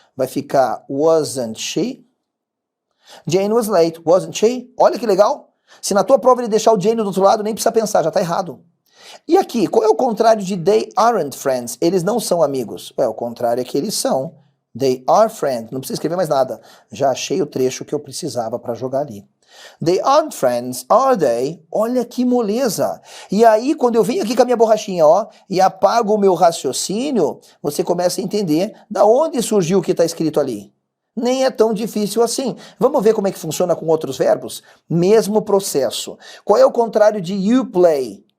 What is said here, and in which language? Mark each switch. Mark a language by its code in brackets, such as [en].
[pt] Vai ficar [en] wasn't she? Jane was late, wasn't she? [pt] Olha que legal. Se na tua prova ele deixar o Jane do outro lado, nem precisa pensar, já tá errado. E aqui, qual é o contrário de [en] they aren't friends? [pt] Eles não são amigos. O contrário é que eles são. [en] They are friends. [pt] Não precisa escrever mais nada. Já achei o trecho que eu precisava para jogar ali. [en] They aren't friends, are they? [pt] Olha que moleza. E aí, quando eu venho aqui com a minha borrachinha, ó, e apago o meu raciocínio, você começa a entender da onde surgiu o que está escrito ali. Nem é tão difícil assim. Vamos ver como é que funciona com outros verbos? Mesmo processo. Qual é o contrário de [en] you play?